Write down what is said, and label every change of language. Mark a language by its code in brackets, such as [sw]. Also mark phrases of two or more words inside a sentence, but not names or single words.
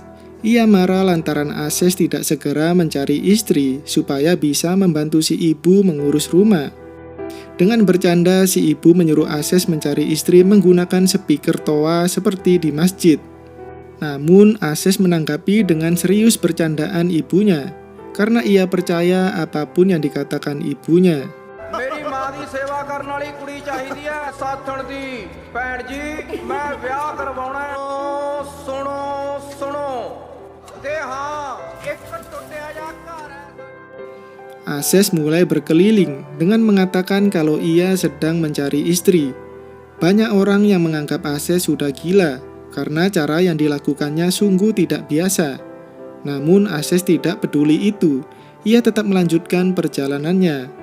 [id] Ia marah lantaran Ases tidak segera mencari istri supaya bisa membantu si ibu mengurus rumah. Dengan bercanda si ibu menyuruh Ases mencari istri menggunakan speaker toa seperti di masjid. Namun Ases menanggapi dengan serius bercandaan ibunya karena ia percaya apapun yang dikatakan ibunya. [pa] ਮੇਰੀ ਮਾਂ ਦੀ ਸੇਵਾ ਕਰਨ ਵਾਲੀ ਕੁੜੀ ਚਾਹੀਦੀ ਹੈ ਸਾਥਣ ਦੀ ਭੈਣ ਜੀ ਮੈਂ ਵਿਆਹ ਕਰਵਾਉਣਾ ਹੈ ਸੁਣੋ ਤੇ ਹਾਂ ਇੱਕ ਟੁੱਟਿਆ ਜਿਹਾ ਘਰ ਹੈ. [id] Ases mulai berkeliling dengan mengatakan kalau ia sedang mencari istri. Banyak orang yang menganggap Ases sudah gila karena cara yang dilakukannya sungguh tidak biasa. Namun Ases tidak peduli itu. Ia tetap melanjutkan perjalanannya.